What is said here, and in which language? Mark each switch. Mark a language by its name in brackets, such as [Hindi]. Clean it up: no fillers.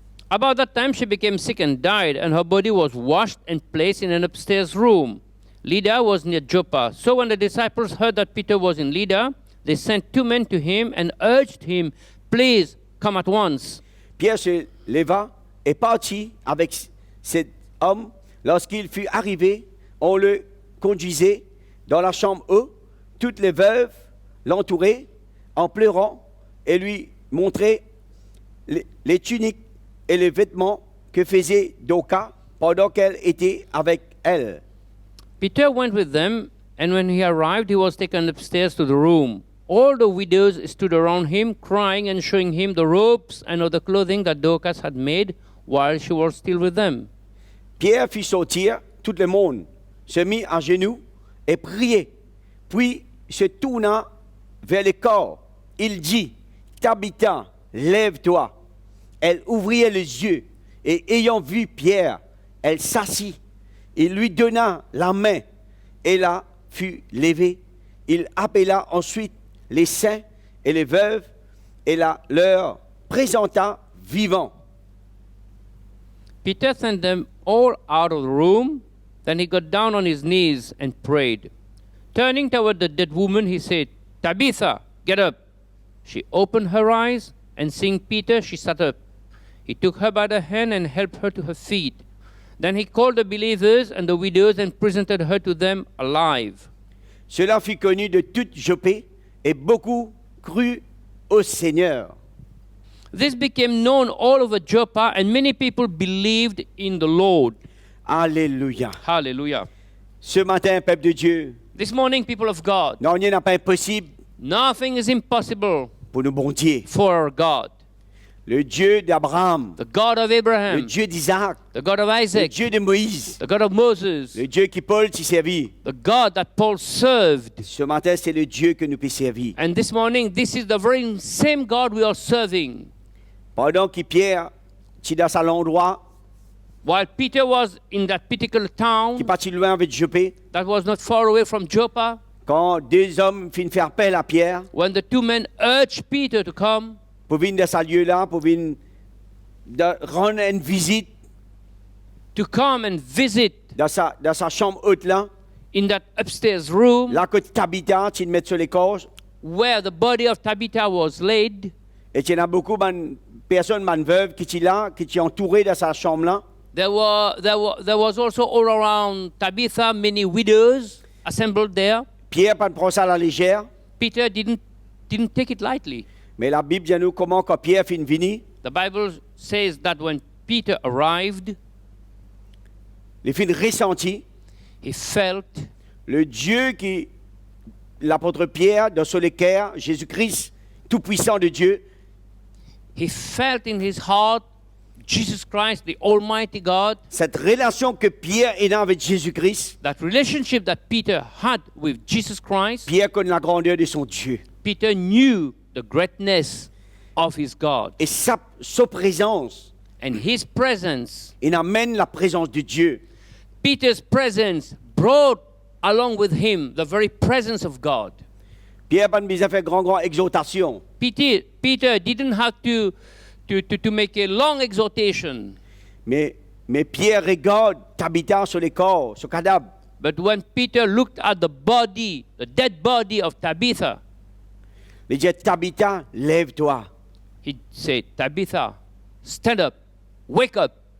[English] About that time, she became sick and died, and her body was washed and placed in an upstairs room. Lydda was near Joppa. So when the disciples heard that Peter was in Lydda, they sent 2 men to him and urged him, "Please come at once." [French] Pierre se leva et partit avec cet homme. Lorsqu'il fut arrivé, on le conduisait dans la chambre haute. Toutes les veuves l'entouraient en pleurant et lui montraient les tuniques et les vêtements que faisait Dorcas pendant qu'elle était avec elle. [English] Peter went with them, and when he arrived, he was taken upstairs to the room. All the widows stood around him, crying and showing him the robes and other clothing that Dorcas had made while she was still with them. [French] Pierre fit sortir tout le monde, se mit à genoux et priait. Puis se tourna vers le corps. Il dit, Tabitha, lève-toi. Elle ouvrit les yeux et ayant vu Pierre, elle s'assit. Il lui donna la main et la fut levée. Il appela ensuite les saints et les veuves et leur présenta vivants. [English] Peter sent them all out of the room. Then he got down on his knees and prayed. Turning toward the dead woman, he said, "Tabitha, get up." She opened her eyes, and seeing Peter, she sat up. He took her by the hand and helped her to her feet. Then he called the believers and the widows and presented her to them alive. [French] Cela fut connu de toute Jopé et beaucoup crurent au Seigneur. [English] This became known all over Joppa, and many people believed in the Lord. [French] Alléluia. [English] Hallelujah. [French] Ce matin, peuple de Dieu, [English] This morning, people of God, [French] non, il n'y a pas impossible [English] nothing is impossible [French] pour nos bons dieux. [English] for our God. [French] Le Dieu d'Abraham, [English] The God of [French] le [English] Abraham, [French] Dieu d'Isaac, [English] the God of [French] le [English] Isaac, [French] Dieu de Moïse, [English] the God of Moses, [French] le Dieu qui Paul s'y servit. [English] the God that Paul served. [French] Ce matin, c'est le Dieu que nous peut servir. [English] And this morning, this is the very same God we are serving. [French] Pendant que Pierre, qui dans cet endroit, [English] While Peter was in that particular [French] qui [English] town [French] partit loin avec Jopé, [English] that was not far away from Joppa, [French] quand deux hommes finissent faire appel à Pierre [English] when the 2 men urged Peter to come, [French] pour venir dans ce lieu-là, pour venir rendre une visite [English] to come and visit [French] dans sa chambre haute-là, [English] in that upstairs room [French] là que Tabitha, tu le mets sur les corps, [English] where the body of Tabitha was laid, [French] et il y a beaucoup de personnes, de veuves qui sont là, qui sont entourées dans sa chambre-là. [English] there was also all around Tabitha many widows assembled there. [French] Pierre, pas de prendre ça à la légère, [English] Peter didn't take it lightly. [French] mais la Bible dit nous comment quand Pierre finit venir, [English] The Bible says that when Peter arrived, [French] il finit ressenti [English] he felt [French] le Dieu qui, l'apôtre Pierre, dans son cœur, Jésus-Christ, tout-puissant de Dieu, [English] he felt in his heart Jesus Christ, the Almighty God, [French] cette relation que Pierre est dans avec Jésus-Christ, [English] that relationship that Peter had with Jesus Christ. [French] Pierre connaît la grandeur de son Dieu. [English] Peter knew the greatness of his God, [French] Et sa présence, [English] and his presence, [French] il amène la présence de Dieu. [English] Peter's presence brought along with him the very presence of God. [French] Pierre n'a pas besoin de faire grand exhortation. [English] Peter didn't have to make a long exhortation. [French] Mais Pierre regarde Tabitha sur les corps, sur le cadavre. [English] But when Peter looked at the body, the dead body of Tabitha, [French] Il dit, Tabitha, lève-toi. [English] he said, "Tabitha, stand up, wake up."